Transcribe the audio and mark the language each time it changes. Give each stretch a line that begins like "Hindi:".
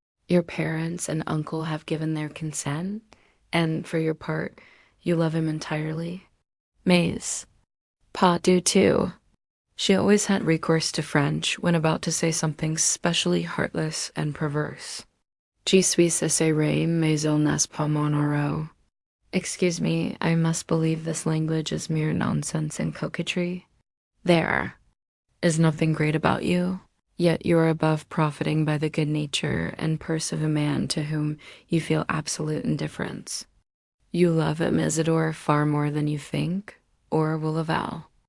English: Your parents and uncle have given their consent, and for your part, you love him entirely.
French: Mais, pas du tout.
English: She always had recourse to French when about to say something specially heartless and perverse.
French: Je suis assurée, mais il n'est pas mon héros.
English: Excuse me, I must believe this language is mere nonsense and coquetry. There is nothing great about you, yet you are above profiting by the good nature and purse of a man to whom you feel absolute indifference. You love Isidore far more than you think, or will avow.